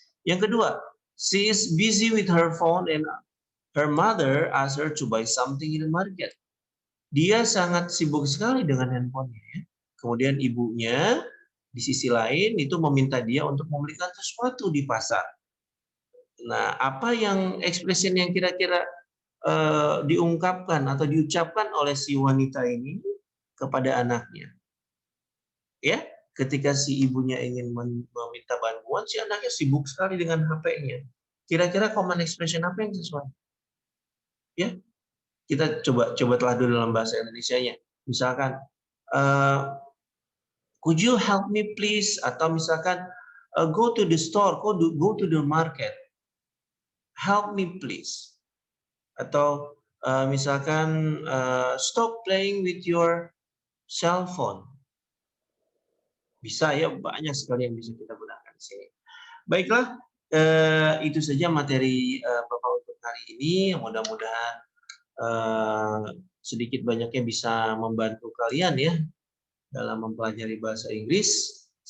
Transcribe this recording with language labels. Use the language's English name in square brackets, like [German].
[Indonesian] Yang kedua, [English] she is busy with her phone and her mother asked her to buy something in the market. [Indonesian] Dia sangat sibuk sekali dengan handphonenya ya. Kemudian ibunya di sisi lain itu meminta dia untuk membelikan sesuatu di pasar. Nah, apa yang expression yang kira-kira diungkapkan atau diucapkan oleh si wanita ini kepada anaknya? Ya, ketika si ibunya ingin meminta bantuan, si anaknya sibuk sekali dengan HP-nya. Kira-kira common expression apa yang sesuai? Ya, kita coba telah dulu dalam bahasa Indonesianya. Misalkan, [English] could you help me please? [Indonesian] Atau misalkan, [English] go to the store, go to the market. Help me please. [Indonesian] Atau misalkan, [English] stop playing with your cell phone. [Indonesian] Bisa ya, banyak sekali yang bisa kita gunakan di sini. Baiklah, itu saja materi Bapak untuk hari ini. Mudah-mudahan sedikit banyaknya bisa membantu kalian ya dalam mempelajari bahasa Inggris.